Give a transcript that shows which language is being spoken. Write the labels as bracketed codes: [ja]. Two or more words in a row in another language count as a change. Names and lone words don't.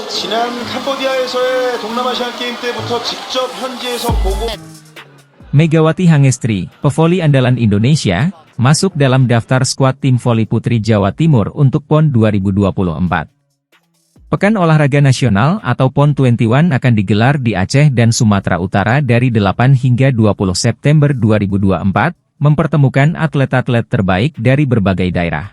[ko] 지난 캄보디아에서의 동남아시안 게임 때부터 직접 현지에서 보고 [id] Megawati Hangestri, pevoli andalan Indonesia, masuk dalam daftar skuad tim voli putri Jawa Timur untuk PON 2024. Pekan Olahraga Nasional atau PON 21 akan digelar di Aceh dan Sumatera Utara dari 8 hingga 20 September 2024, mempertemukan atlet-atlet terbaik dari berbagai daerah.